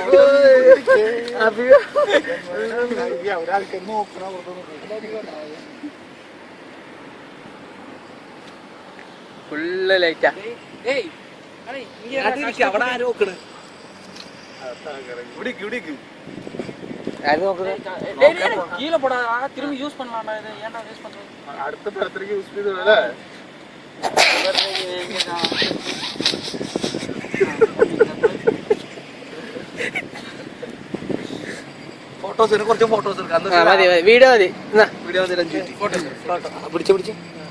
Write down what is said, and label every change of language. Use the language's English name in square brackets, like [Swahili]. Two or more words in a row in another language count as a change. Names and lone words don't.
[Malayalam] ഫുള്ള് ലൈറ്റാ. അവിടെ ആരോ നോക്കണ്. ഇവിടേക്ക് [Tamil] கீழே போடா. திரும்பி யூஸ் பண்ணலாம்டா. இதை ஏன்டா யூஸ் பண்றது? [Malayalam] അടുത്ത ബർത്ത്ഡേക്ക് യൂസ് ചെയ്തല്ലേ? ഫോട്ടോസ് കുറച്ച് ഫോട്ടോസ് എടുക്കാം. വീഡിയോ മതി. വീഡിയോ പിടിച്ചു